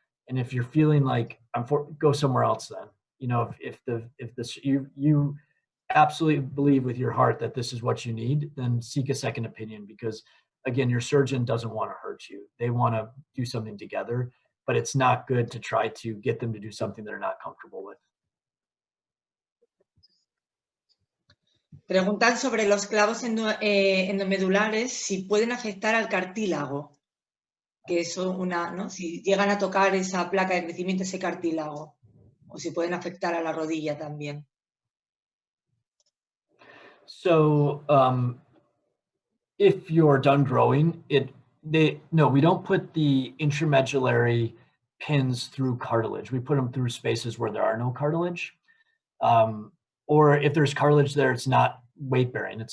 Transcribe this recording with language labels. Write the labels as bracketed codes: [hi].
[en] And if you're feeling like go somewhere else, then if you absolutely believe with your heart that this is what you need, then seek a second opinion, because again, your surgeon doesn't want to hurt you. They want to do something together, but it's not good to try to get them to do something they're not comfortable with. [es] Preguntan sobre los clavos endomedulares, si pueden afectar al cartílago, que eso ¿no? Si llegan a tocar esa placa de crecimiento, ese cartílago, o si pueden afectar a la rodilla también. [en] So, if you're done growing, no, we don't put the intramedullary pins through cartilage. We put them through spaces where there are no cartilage. Or if there's cartilage there, it's not weight bearing.